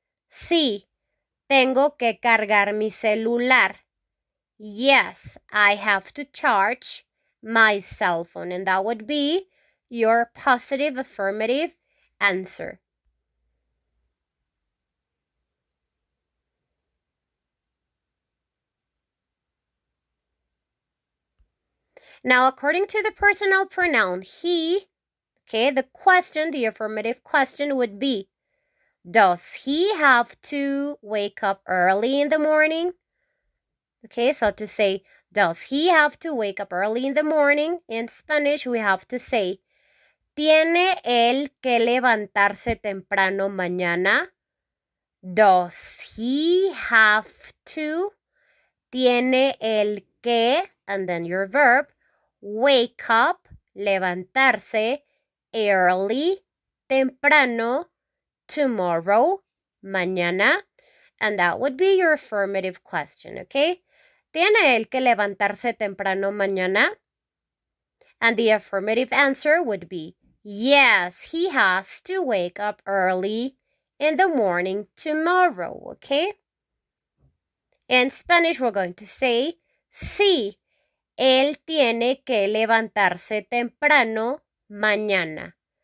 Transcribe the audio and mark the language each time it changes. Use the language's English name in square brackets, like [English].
[Spanish] Sí, tengo que cargar mi celular. [English] Yes, I have to charge my cell phone. And that would be your positive affirmative answer. Now, according to the personal pronoun he, okay, the question, the affirmative question would be, does he have to wake up early in the morning? Okay, so to say, does he have to wake up early in the morning? In Spanish, we have to say, [Spanish] ¿tiene él que levantarse temprano mañana? [English] Does he have to? [Spanish] Tiene el que, [English] and then your verb, wake up, [Spanish] levantarse, [English] early, [Spanish] temprano, [English] tomorrow, [Spanish] mañana, [English] and that would be your affirmative question, okay? [Spanish] ¿Tiene él que levantarse temprano mañana? [English] And the affirmative answer would be, yes, he has to wake up early in the morning tomorrow, okay? In Spanish, we're going to say, [Spanish] sí, él tiene que levantarse temprano mañana.